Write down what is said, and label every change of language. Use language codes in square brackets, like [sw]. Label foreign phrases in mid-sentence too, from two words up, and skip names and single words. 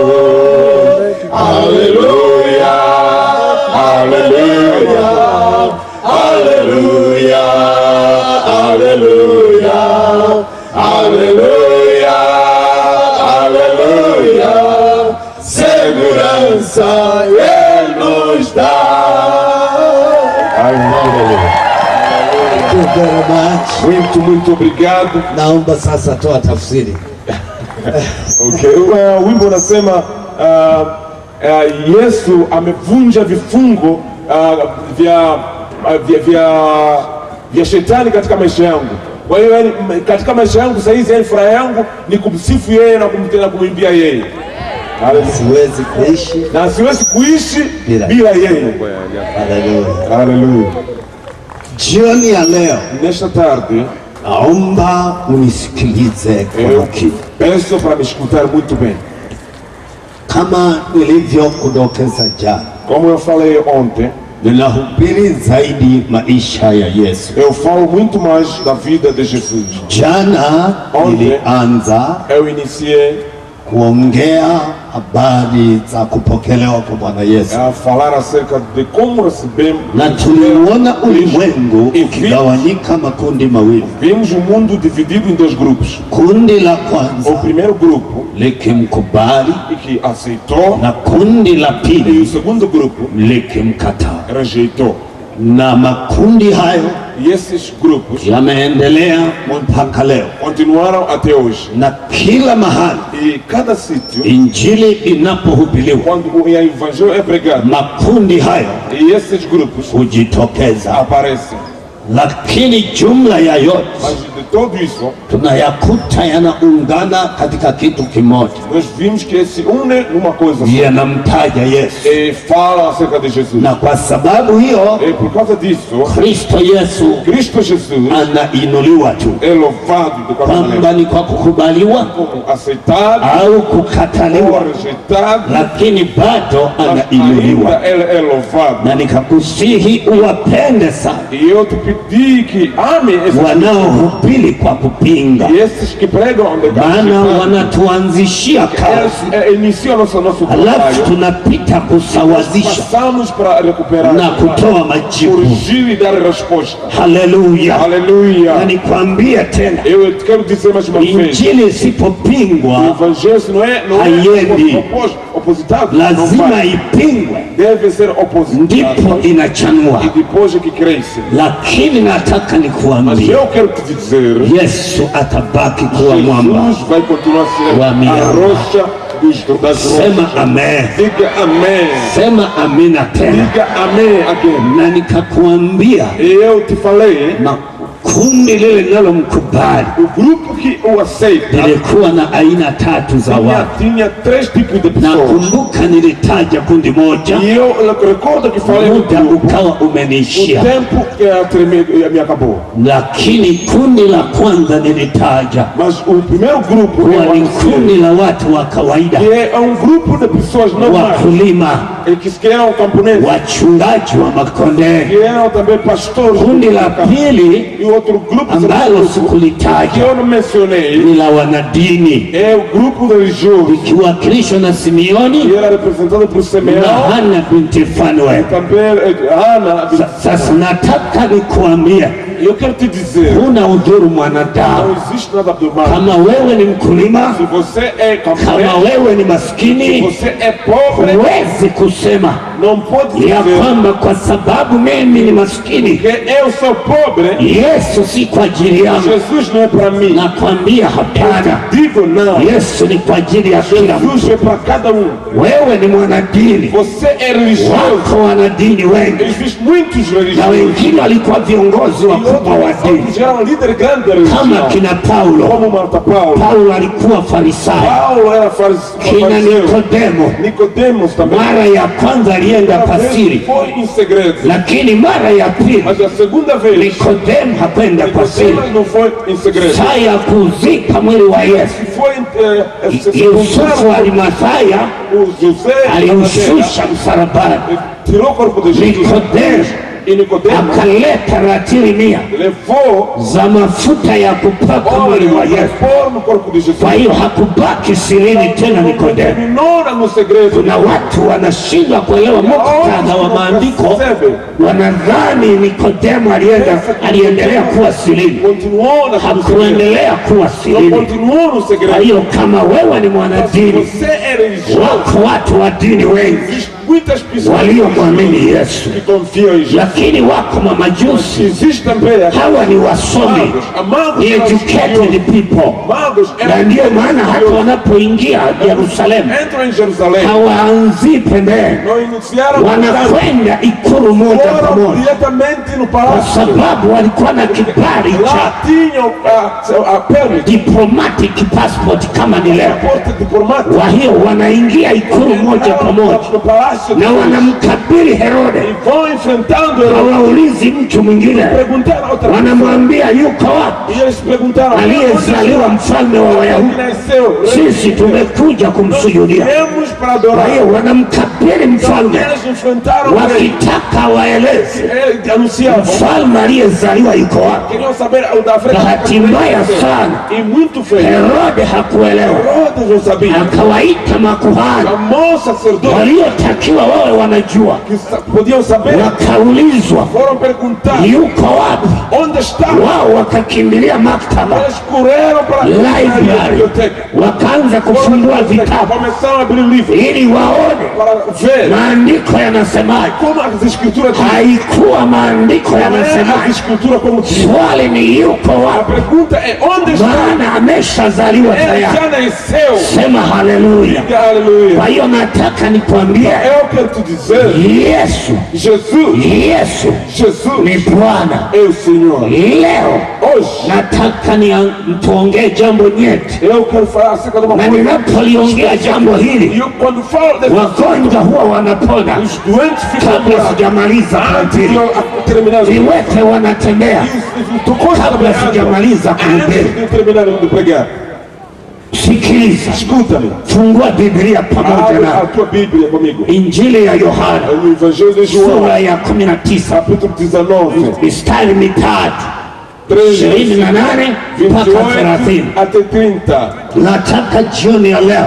[pt] Aleluia, aleluia, aleluia, aleluia, aleluia, aleluia. Segurança Ele nos dá. Muito obrigado. [sw] Naomba sasa toa tafsiri. Okay. O wimbo unasema Yesu amevunja vifungo vya shetani katika maisha yangu. Kwa hiyo katika maisha yangu sasa hizi furaha yangu ni kumsifu yeye na kumwimbia yeye. Siwezi kuishi na siwezi kuishi bila yeye. Haleluya. Haleluya. Jioni ya leo [pt] nesta tarde [sw] naomba unisikilize kwa makini. [pt] Peço para me escutar muito bem. [sw] Kama nilivyokudokeza jana, [pt] como eu falei ontem, [sw] ninahubiri zaidi maisha ya Yesu. [pt] Eu falo muito mais da vida de Jesus. [sw] Jana nilianza [pt] eu iniciei [sw] kuongea habari za kupokelewa kwa Bwana Yesu. [pt] Falar acerca de como recebemos. [sw] Na tuliona ulimwengu ukigawanyika makundi mawili. [pt] Vimos o mundo dividido em dois grupos. [sw] Kundi la kwanza, [pt] o primeiro grupo, [sw] likimkubali [pt] que aceitou, [sw] na kundi la pili, [pt] e o segundo grupo, [sw] likimkataa. [pt] Rejeitou. [sw] Na makundi hayo [pt] e esses grupos [sw] yameendelea mpaka leo, [pt] continuaram até hoje. [sw] Na kila mahali, [pt] e cada sítio, [sw] injili inapohubiriwa, [pt] quando o evangelho é pregado, [sw] makundi hayo [pt] e esses grupos [sw] hujitokeza, [pt] aparecem. [sw] Lakini jumla ya yote, [pt] mas de tudo isso, [sw] tunayakuta yanaungana katika kitu kimoja. [pt] Nós vimos que se une numa coisa só. [sw] Yanamtaja Yesu. [pt] E fala acerca de Jesus. [sw] Na kwa sababu hiyo, [pt] e por causa disso, Cristo Jesus [sw] anainuliwa tu. [pt] É louvado de qualquer maneira. [sw] Kwamba ni kwa kukubaliwa [pt] aceitado [sw] au kukataliwa, [pt] rejeitado, [sw] lakini bado anainuliwa. [pt] Ele é louvado. [sw] Na nikakusihi uwapende sana. [pt] E eu te pedi que ame esses [sw] wanaohubiri kwa kupinga, [pt] esses que pregam onde [sw] maana wanatuanzishia kazi, [pt] iniciam nosso [sw] alafu tunapita kusawazisha na kutoa majibu. [pt] corrigir e dar resposta. [sw] Haleluya. [pt] Haleluya. [sw] Na nikwambia tena, [pt] eu quero dizer mais uma vez, [sw] injili isipopingwa haiendi, lazima ipingwe, [pt] deve ser opositada, [sw] ndipo inachanua. [pt] e depois é que cresce. [sw] Lakini nataka nikuambie, [pt] eu quero te dizer, [sw] Yesu atabaki kuwa mwamba. [pt] Jesus vai continuar a ser a rocha das rochas. [sw] Sema amen. [pt] Diga amém. [sw] Sema amina tena. [pt] Diga amém again. [sw] Na nikakuambia, [pt] eu te falei, [sw] kundi lile linalomkubali, [pt] o grupo que o aceita, [sw] lilikuwa na aina tatu za watu. [pt] Tinha três tipos de pessoas. [sw] Nakumbuka nilitaja kundi moja, [pt] e eu recordo que falei, [sw] muda ukawa umeniishia, [pt] o tempo me acabou. [sw] Lakini kundi la kwanza nilitaja, [pt] mas o primeiro grupo [sw] ni kundi la watu wa kawaida, [pt] que é grupo de pessoas normais, [sw] wakulima, [pt] que eram camponeses, [sw] wachungaji wa makondoo, [pt] que eram também pastores. [sw] Kundi la pili [pt] outro grupo [sw] ambalo sikulitaja [pt] que eu não mencionei [sw] ni la wanadini, [pt] é o grupo religioso, [sw] ikiwakilishwa na Simeoni, [pt] que era representado por Simeão [sw] na Hana binti Fanuel. [pt] Também Ana. [sw] Sasa nataka nikuambia, [pt] eu quero te dizer, [sw] huna udhuru mwanadamu. [pt] não existe nada do mal. [sw] Kama wewe ni mkulima, [pt] se você é camponês, [sw] kama wewe ni maskini, [pt] se você é pobre, [sw] huwezi kusema [pt] não pode dizer [sw] ya kwamba kwa sababu mimi ni maskini, [pt] que eu sou pobre, [sw] Yesu si kwa ajili yangu. [pt] Jesus não é para mim. [sw] Nakwambia hapana, [pt] digo não. [sw] Yesu ni kwa ajili ya kila mtu. [pt] Jesus é para cada [sw] Wewe ni mwanadini, [pt] você é religioso. [sw] Wako wanadini wengi, [pt] existem muitos religiosos, [sw] na wengine walikuwa viongozi wakubwa wa dini kama kina Paulo. [pt] como Marta Paulo. [sw] Paulo alikuwa Farisayo, [pt] Paulo era [sw] kina Nikodemo. [pt] Nicodemos também. [sw] Mara ya kwanza alienda kwa siri, [pt] foi em segredo, [sw] lakini mara ya pili [pt] mas a segunda vez [sw] Nikodemo hakwenda kwa siri. [pt] Nicodemos não foi em segredo. [sw] Saa ya kuzika mwili wa Yesu, [pt] foi [sw] Yusufu wa Arimathaya [pt] o José [sw] aliushusha msalabani. [pt] tirou o corpo de Jesus. [sw] Nikodemo [pt] e Nicodemo [sw] akaleta ratili 100 [pt] levou [sw] za mafuta ya kupaka mwili wa Yesu. [pt] no corpo de Jesus. [sw] Kwa hiyo hakubaki sirini tena Nikodemo. [pt] Terminou no segredo. [sw] Na watu wanashindwa kuelewa muktadha wa maandiko, wanadhani Nikodemo aliendelea kuwa sirini. Hakuendelea kuwa sirini. Kwa hiyo kama wewe ni mwanadini, wako watu wa dini wengi waliomwamini Yesu, ya lakini wako mamajusi. [pt] Existe também [sw] Hawa ni wasomi, ni [en] educated people, [sw] na ndio maana hata wanapoingia Yerusalemu [pt] entram em Jerusalém, [sw] hawaanzii pembeni, [pt] não iniciaram [sw] wanakwenda ikulu moja kwa [pt] foram [sw] moja, [pt] diretamente no [sw] kwa [pt] palácio. [sw] sababu walikuwa na kibali [pt] Lá [sw] cha [pt] tinham a permit, [en] diplomatic passport [sw] kama ni leo. [pt] passaporte diplomático. [sw] Kwa hiyo wanaingia ikulu moja kwa moja [pt] No palácio [sw] na wanamkabili Herode, [pt] e vão enfrentando ele. [sw] hawaulizi mtu mwingine, [pt] Perguntaram a outra pessoa. [sw] wanamwambia yuko wapi [pt] E eles perguntaram: [sw] aliyezaliwa mfalme wa [pt] onde [sw] Wayahudi? [pt] nasceu? [sw] Sisi tumekuja kumsujudia. [pt] Viemos para [sw] Kwa [pt] adorar. [sw] hiyo wanamkabili mfalme [pt] Eles enfrentaram ele. [sw] wakitaka waeleze [pt] Ele anunciava. [sw] mfalme aliyezaliwa yuko wapi. [pt] Queriam saber o da frente. [sw] Bahati mbaya sana [pt] E muito feio. [sw] Herode hakuelewa, [pt] Herodes não sabia. [sw] akawaita makuhani [pt] Chamou sacerdotes [sw] waliotakiwa wawe wanajua, [pt] que podiam saber. [sw] wakaulizwa [pt] Foram perguntar [sw] yuko wapi. [pt] onde está. [sw] Wao wakakimbilia maktaba, [pt] Eles correram para a library, biblioteca. [sw] wakaanza kufungua vitabu [pt] Começaram a abrir livros [sw] ili waone [pt] para ver [sw] maandiko yanasemaje. [pt] como as escrituras dizem. [sw] Haikuwa maandiko [pt] Não é as [sw] yanasemaje, [pt] escrituras como diz. [sw] swali ni yuko [pt] A [sw] wapi, [pt] pergunta é onde está. [sw] maana ameshazaliwa [pt] Ele [sw] tayari. [pt] já nasceu. [sw] Sema haleluya. [pt] Diga aleluia. [sw] Kwa hiyo nataka nikwambie, [pt] Eu quero te dizer, [sw] Yesu [pt] Jesus [sw] Yesu ni Bwana. [pt] é o Senhor. [sw] Leo [pt] Hoje [sw] nataka tuongee jambo nyeti, [pt] eu quero falar acerca de uma [sw] na [pt] coisa. [sw] ninapoliongea jambo [pt] E [sw] hili [pt] eu, quando falo desse, [sw] wagonjwa huwa wanapona [pt] os doentes ficam [sw] kabla [pt] curados. [sw] sijamaliza [pt] Antes de [sw] kuhubiri. [pt] eu terminar, [sw] Viwete wanatembea kabla sijamaliza kuhubiri. [pt] antes de terminar de pregar, [sw] Sikiliza, [pt] escuta-me. [sw] fungua Biblia pamoja [pt] Abre a [sw] na [pt] tua Bíblia comigo. [sw] Injili ya Yohana [pt] No Evangelho de João, [sw] sura ya 19 [pt] capítulo 19, [sw] mistari mitatu [pt] 13, [sw] 28 mpaka 30. [pt] 28 até 30. [sw] Nataka jioni ya leo